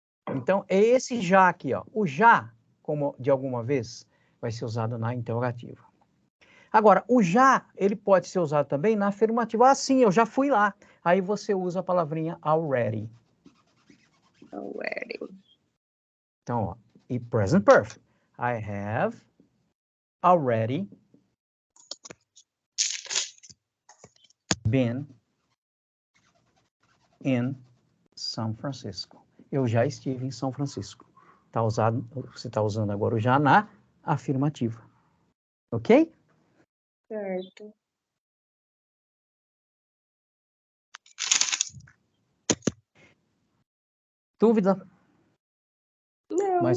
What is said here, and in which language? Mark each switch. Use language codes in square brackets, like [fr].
[pt] então, é esse já aqui, ó. O já, como de alguma vez, vai ser usado na interrogativa. Agora, o já, ele pode ser usado também na afirmativa. Ah, sim, eu já fui lá. Aí você usa a palavrinha already. Already. Então, ó, e present perfect. [en] I have already been in São Francisco. [pt] Eu já estive em São Francisco. Você está usando agora o já na afirmativa. Ok? Certo. Dúvida? Mais